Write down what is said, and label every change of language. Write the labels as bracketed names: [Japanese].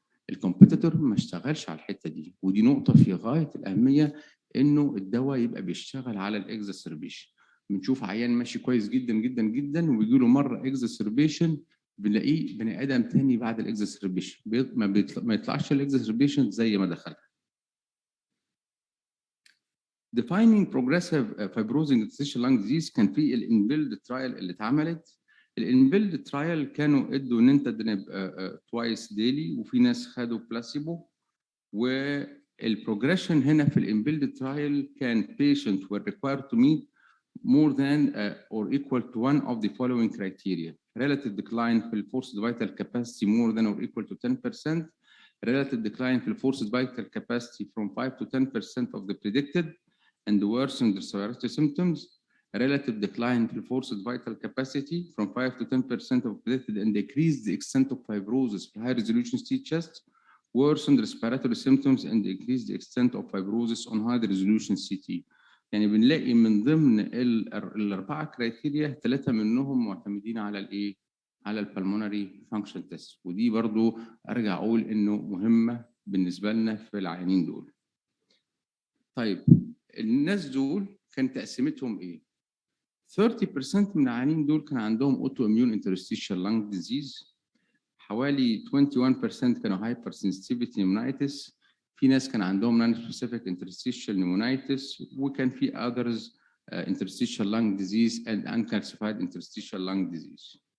[Arabic] الكومبيتيتور ما اشتغلش على الحته دي، ودي نقطه في غايه الاهميه انه الدواء يبقى بيشتغل على الاكزاسربيشن. بنشوف عيان ماشي كويس جدا جدا جدا وبيجي له مره اكزاسربيشن بنلاقيه بني ادم تاني بعد الاكزاسربيشن، ما يطلعش الاكزاسربيشن زي ما دخل. [English] Defining progressive fibrosing interstitial lung disease [Arabic] كان في الانبيلد ترايل اللي اتعملت. الانبيلد ترايل كانوا ادوا نينتادينب توايس ديلي وفي ناس خدوا بلاسيبو، والبروجريشن هنا في الانبيلد ترايل كان [English] patient were required to meet more than or equal to one of the following criteria: relative decline في forced vital capacity more than or equal to 10%, relative decline في forced vital capacity from 5 to 10% of the predicted and worsened respiratory symptoms, relative decline في forced vital capacity from 5 to 10% of predicted and decrease the extent of fibrosis في high resolution CT chest, worsened respiratory symptoms and increase the extent of fibrosis on high resolution CT. [Arabic] يعني بنلاقي من ضمن الاربعه كرايتيريا 3 منهم معتمدين على الايه؟ على البلمونري فانكشن تيست، ودي برضو ارجع اقول انه مهمه بالنسبه لنا في العيانين دول. طيب الناس دول كان تقسيمتهم ايه؟ 30% من العيانين دول كان عندهم اوتو اميون انترستيشال لانج ديزيز، حوالي 21% كانوا هايبر سنسيتيفيتي نيمونايتس، في ناس كان عندهم نون سبيسيفيك انترستيشال نيمونايتس، وكان في [English] others interstitial lung disease and uncalcified interstitial lung disease.